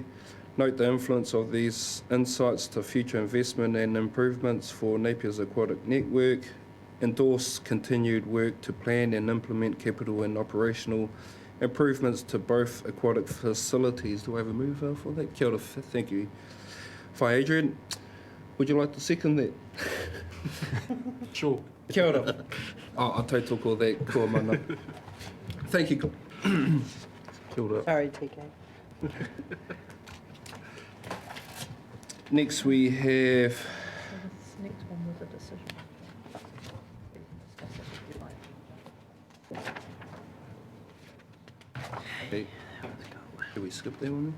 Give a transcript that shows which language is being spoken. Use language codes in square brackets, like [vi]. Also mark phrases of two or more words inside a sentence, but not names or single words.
[en] Note the influence of these insights to future investment and improvements for Napier's aquatic network. Endorse continued work to plan and implement capital and operational improvements to both aquatic facilities. Do I have a mover for that? [mi] Kia ora, [en] thank you. Whai Adrian, would you like to second that? Sure. [mi] Kia ora. Oh, tautoko that, kua mana. [en] Thank you. [mi] Kia ora. [en] Sorry, TK. Next we have Next one was a decision. Okay. Did we skip that one?